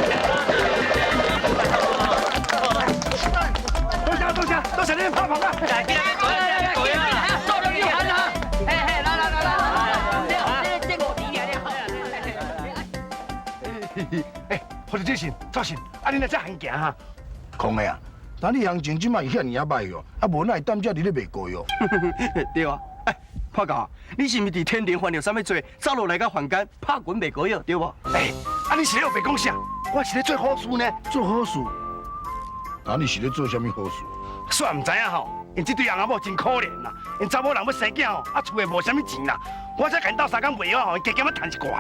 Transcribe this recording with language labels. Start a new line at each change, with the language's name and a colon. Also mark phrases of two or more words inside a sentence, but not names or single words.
Min Nan Chinese: 多谢你们拍棚啊！或者这是赵信，啊，你来这行行哈？空的啊，但你行情即摆遐尼啊歹哦，啊无哪会担遮伫咧卖膏药？对啊，哎，破狗，你是毋是伫天庭犯了啥物罪，走落来到凡间拍滚卖膏药，对无？哎，啊你是咧白讲啥？我是咧做好事呢，做好事。啊，你是咧做啥物好事？煞唔知影吼，因这对翁仔某真可怜啦，因查某人要生囝吼，啊厝诶无啥物钱啦，我才跟斗3工卖药吼，加减要赚一寡啦。